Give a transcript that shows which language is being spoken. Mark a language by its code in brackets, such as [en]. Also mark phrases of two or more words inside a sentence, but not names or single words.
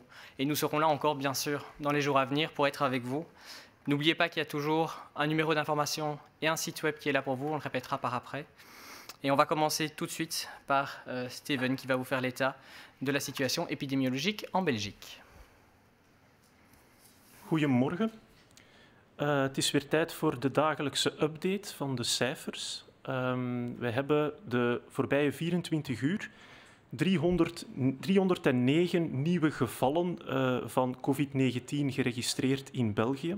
[fr] Et nous serons là encore, bien sûr, dans les jours à venir pour être avec vous. N'oubliez pas qu'il y a toujours un numéro d'information et un site web qui est là pour vous, on le répétera par après. Et on va commencer tout de suite par Steven qui va vous faire l'état de la situation épidémiologique en Belgique. [nl] Goedemorgen. Het is weer tijd voor de dagelijkse update van de cijfers. Wij hebben de voorbije 24 uur 309 nieuwe gevallen van COVID-19 geregistreerd in België.